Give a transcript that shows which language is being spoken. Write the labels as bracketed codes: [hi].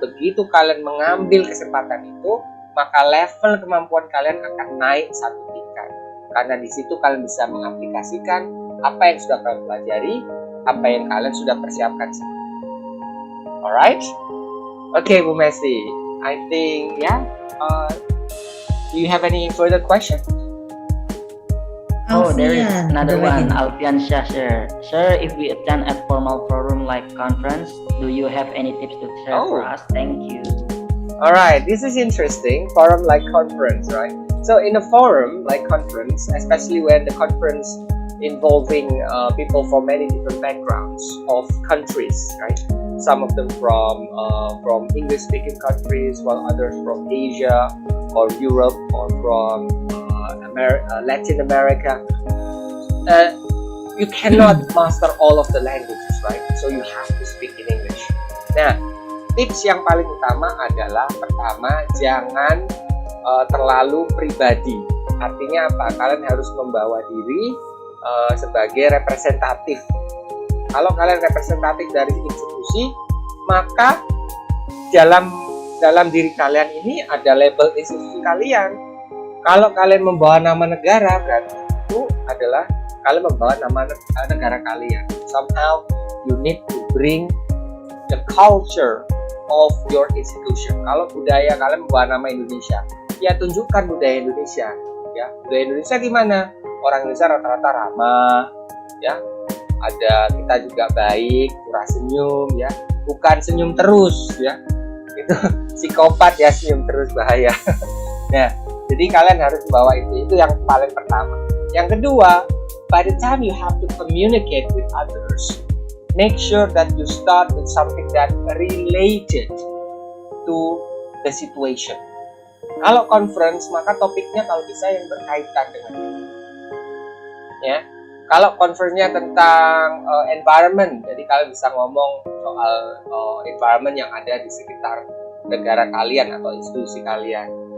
[id] Begitu kalian mengambil kesempatan itu, maka level kemampuan kalian akan naik satu tingkat. Karena di situ kalian bisa mengaplikasikan apa yang sudah kalian pelajari, apa yang kalian sudah persiapkan. [en] Alright? Okay, Bu Messi. I think do you have any further question? Oh, there is another one, Alfian Shah, sir. If we attend a formal forum like conference, do you have any tips to share for us? Thank you. All right, this is interesting. Forum like conference, right? So in a forum like conference, especially when the conference involving people from many different backgrounds of countries, right? Some of them from English-speaking countries, while others from Asia or Europe or from Latin America. You cannot master all of the languages, right? So you have to speak in English. [id] Nah, tips yang paling utama adalah pertama, jangan terlalu pribadi. Artinya apa? Kalian harus membawa diri sebagai representatif. Kalau kalian representatif dari institusi, maka dalam diri kalian ini ada label institusi kalian. Kalau kalian membawa nama negara, berarti itu adalah kalian membawa nama negara kalian. [en] Somehow you need to bring the culture of your institution. [id] Kalau budaya kalian membawa nama Indonesia, ya tunjukkan budaya Indonesia. Ya, budaya Indonesia gimana? Orang Indonesia rata-rata ramah, ya. Ada kita juga baik, murah senyum, ya. Bukan senyum terus, ya. Itu psikopat ya, senyum terus bahaya. Nah, jadi kalian harus bawa itu yang paling pertama. Yang kedua, [en] by the time you have to communicate with others, make sure that you start with something that related to the situation. [id] Kalau conference, maka topiknya kalau bisa yang berkaitan dengan itu. Ya, kalau conference-nya tentang environment, jadi kalian bisa ngomong soal environment yang ada di sekitar negara kalian atau institusi kalian.